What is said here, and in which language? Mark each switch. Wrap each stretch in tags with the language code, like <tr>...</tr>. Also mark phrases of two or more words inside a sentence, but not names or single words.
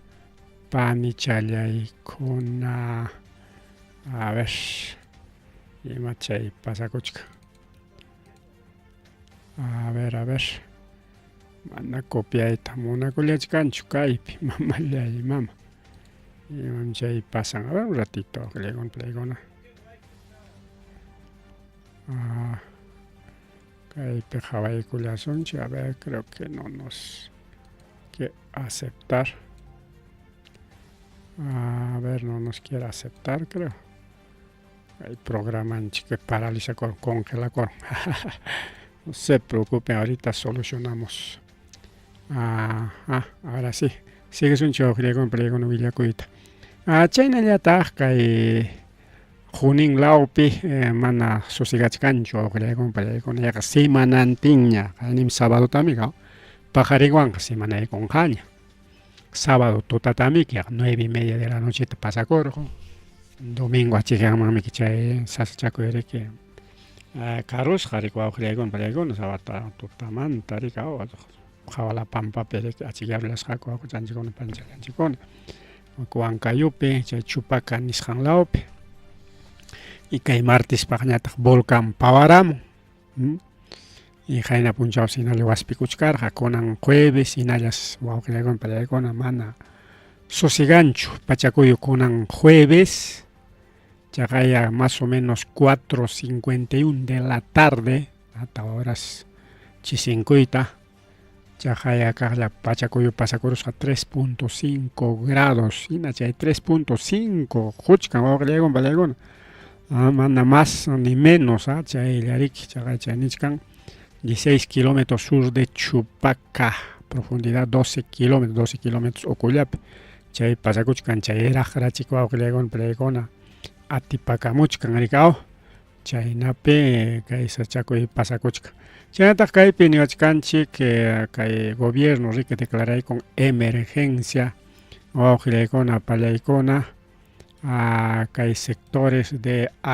<qu>panichalyaykuna</qu> <es>a ver</es> <qu>ima chay pasakuchka</qu> <es>a ver</es> <qu>mana copiayta munakullachkanchu kaypi mamallaymama imam chay pasan</qu> <es>a ver un ratito</es> <qu>wawqilaykuna kaypi qhawaykullasunchik</qu> <es>a ver creo que no nos quiere aceptar a ver no nos quiere aceptar creo el programa que paraliza congela no se preocupen ahorita solucionamos ahora sí sigue un</es> <qu>wawqilaykuna pallaykuna willakuyta chaynallataq kay Junin laupi mana susigachkanchu wawqilaykuna pallaykuna yaqa simanantinña kaynim sábado tamiqa pajarinwanqa simanaykunqaña sábado tutatamiki</qu> <es>9:30 de la noche</es> <qu>pasakurqun domingo achikyanmanmi chay sasachakuyariki karusqa riki wawqilaykuna pallaykuna sábado tutamanta riki qhawala pampapi riki achikyarilashqaku wawqichanchikkuna panichallanchikkuna Huancayupi chay Chupaca nisqan lawpi y kay martespaq ñataq volcan pawaramun y qayna punchawsi hinalli waspikuchkarqa kunan jueves hinallas wawqilaykuna pallaykuna mana sosiganchu pachakuyu kunan jueves chaqaya</qu> <es>más o menos 4:51 de la tarde hasta horas</es> <qu>chisinkuyta chaqaya kaqlla pachakuyu pasakurusqa 3.5 grados hina chay 3.5 quchkan wawqilaykuna pallaykuna mana</qu> <es>más ni menos</es> <qu>chayllariki chaqay chay nichkan</qu> <es>16 kilómetros sur de Chupaca, profundidad 12 kilómetros</es> <qu>ukullapi chay pasakuchkan chay raqrachik wawqilaykuna pallaykuna atipakamuchkan rikaw chaynapi kay sachakuy pasakuchkan chaynataq kaypi niwachkanchik kay gobierno riki declaraykun emergencia wawqilaykuna pallaykuna kay</qu> <es>sectores de</es>